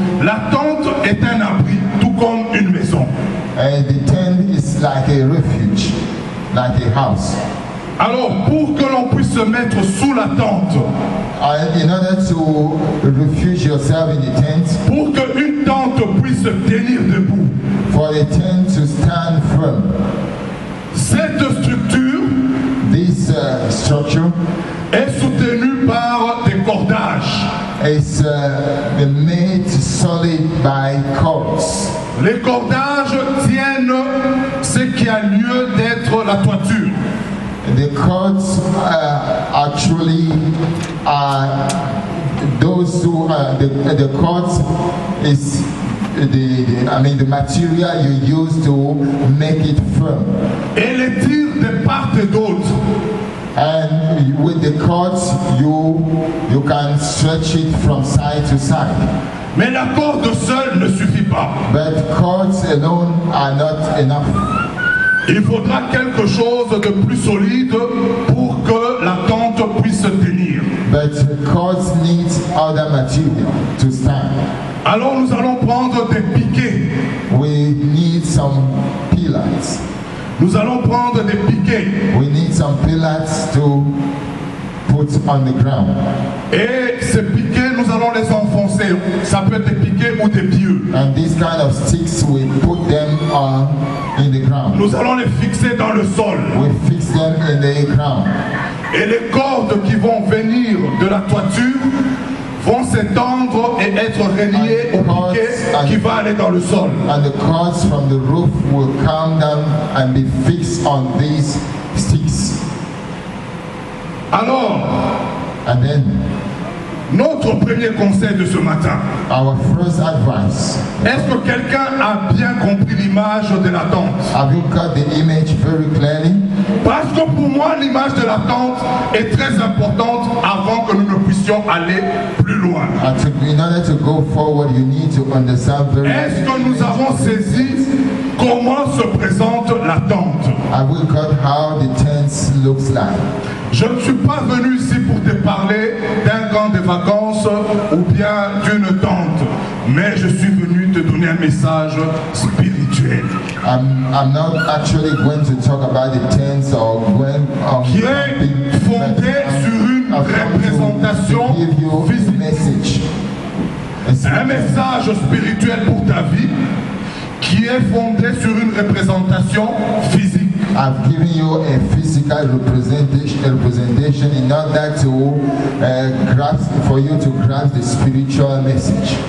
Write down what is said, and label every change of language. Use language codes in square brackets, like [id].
[fr] la tente est un abri, tout comme une maison. [en] the tent is like a refuge, like a house. [fr] Alors, pour que l'on puisse se mettre sous la tente, [en] In order to refuge yourself in the tent, [fr] pour qu'une tente puisse se tenir debout, [en] for the tent to stand firm, [fr] cette structure [en] this structure [fr] est soutenue par des cordages. [en] is made solid by cords. [fr] Les cordages tiennent ce qui a lieu d'être la toiture. [en] The cords actually are those who the cords is the material you use to make it firm. [fr] Et les tire de part et d'autre. [en] And with the cords you can stretch it from side to side. [fr] Mais la corde seule ne suffit pas. [en] But cords alone are not enough. [fr] Il faudra quelque chose de plus solide pour que la tente puisse se tenir. [en] But cords need other material to stand. [fr] Alors nous allons prendre des piquets. [en] We need some pillars. [fr] Nous allons prendre des piquets. [en] We need some pillars to put on the ground. [fr] Et ces piquets, nous allons les enfoncer. Ça peut être des piquets ou des pieux. [en] And these kind of sticks, we put them in the ground. [fr] Nous allons les fixer dans le sol. [en] We fix them in the ground. [fr] Et les cordes qui vont venir de la toiture vont s'étendre et être reliées au piquet qui va aller dans le sol. [en] And the cords from the roof will come down and be fixed on these sticks. [fr] Alors, [en] And then [fr] notre premier conseil de ce matin, [en] our first advice. [fr] est-ce que quelqu'un a bien compris l'image de la tente? [en] Have you got the image very clearly? [fr] Parce que pour moi, l'image de la tente est très importante avant que nous ne puissions aller plus loin. [en] In order to go forward, you need to understand very [fr] Est-ce que nous avons saisi comment se présente la tente? [en] Have we got how the tent looks like? [fr] Je ne suis pas venu ici pour te parler d'un camp de vacances ou bien d'une tente, mais je suis venu te donner un message spirituel. [en] I'm not actually going to talk about the tents or going [fr] Qui est fondé sur une représentation physique. [en] Message. [fr] Un message spirituel pour ta vie qui est fondé sur une représentation physique. [en] I've given you a physical representation in order to for you to grasp the spiritual message.